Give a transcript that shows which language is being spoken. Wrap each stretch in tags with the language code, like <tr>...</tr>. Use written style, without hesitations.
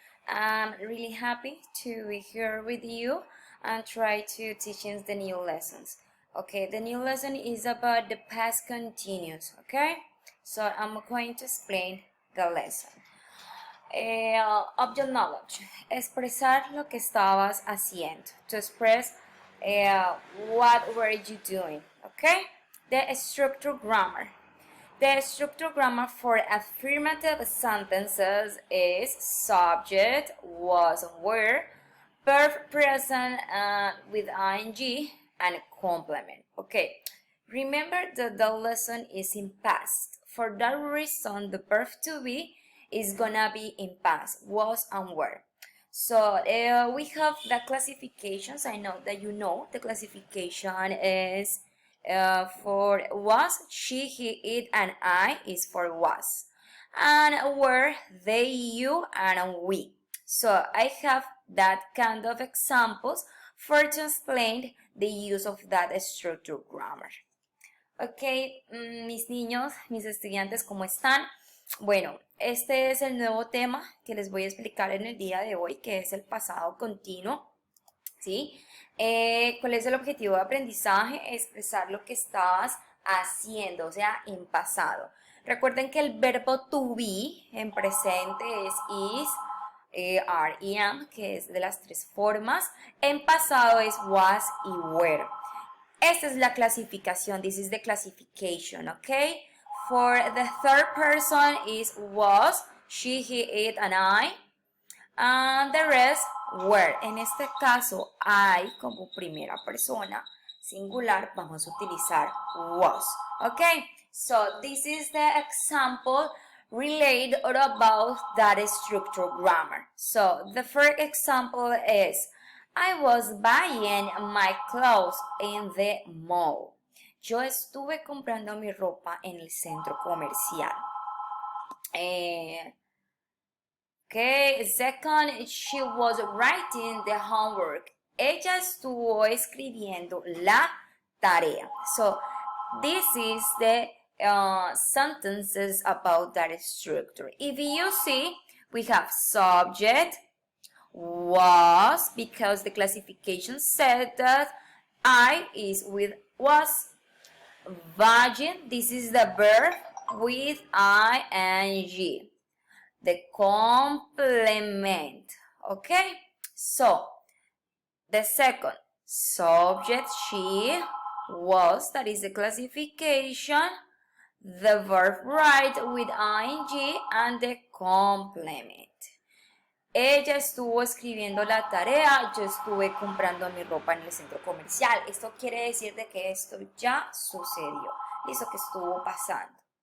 <en>I'm really happy to be here with you and try to teach you the new lessons. Okay, the new lesson is about the past continuous. Okay, so I'm going to explain the lesson. Object knowledge.</en> <es>Expresar lo que estabas haciendo.</es> <en>To express what were you doing. Okay, the structure grammar. The structure grammar for affirmative sentences is subject, was, were, verb present with ing, and complement. Okay, remember that the lesson is in past. For that reason, the verb to be is gonna be in past, was and were. So we have the classifications. I know that you know the classification is for was, she, he, it, and I is for was. And were, they, you, and we. So I have that kind of examples for to explain the use of that structure grammar.</en> <es>Ok, mis niños, mis estudiantes, ¿cómo están? Bueno, este es el nuevo tema que les voy a explicar en el día de hoy, que es el pasado continuo. ¿Sí? ¿Cuál es el objetivo de aprendizaje? Expresar lo que estabas haciendo, o sea, en pasado. Recuerden que el verbo to be en presente es is, are y am, que es de las tres formas. En pasado es was y were. Esta es la clasificación.</es> <en>This is the classification, okay? For the third person is was, she, he, it, and I. And the rest were.</en> <es>En este caso, I como primera persona singular vamos a utilizar was.</es> <en>Okay, so this is the example related or about that structure grammar. So the first example is I was buying my clothes in the mall.</en> <es>Yo estuve comprando mi ropa en el centro comercial.</es> <en>Okay, second, she was writing the homework.</en> <es>Ella estuvo escribiendo la tarea.</es> <en>So, this is the sentences about that structure. If you see, we have subject, was, because the classification said that I is with was. Buying, this is the verb with ing. The complement. Okay, so the second subject, she, was, that is the classification, the verb right with ing, and the complement.</en> <es>Ella estuvo escribiendo la tarea, yo estuve comprando mi ropa en el centro comercial. Esto quiere decir de que esto ya sucedió, eso que estuvo pasando.</es>